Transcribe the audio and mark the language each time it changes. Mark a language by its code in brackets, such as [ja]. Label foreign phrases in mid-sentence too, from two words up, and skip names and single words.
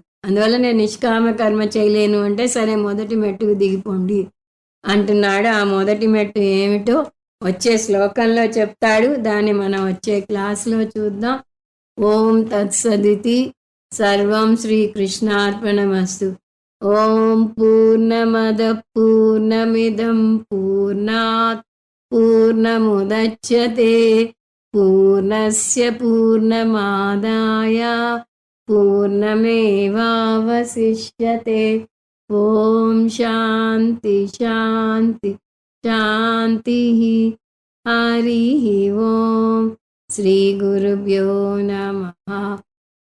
[te] అందువల్ల నేను నిష్కామ కర్మ చేయలేను అంటే, సరే మొదటి మెట్టుకు దిగిపోండి అంటున్నాడు. ఆ మొదటి మెట్టు ఏమిటో వచ్చే శ్లోకంలో చెప్తాడు. దాన్ని మనం వచ్చే క్లాస్లో చూద్దాం. [sa] ఓం తత్సదితి. సర్వం శ్రీకృష్ణార్పణమస్తు. ఓం పూర్ణమద పూర్ణమిదం పూర్ణాత్ పూర్ణముదచ్యతే పూర్ణస్య పూర్ణమాదాయ పూర్ణమేవావశిష్యతే. ఓం శాంతి శాంతి శాంతి. హరి ఓం. శ్రీ గురుభ్యో నమః.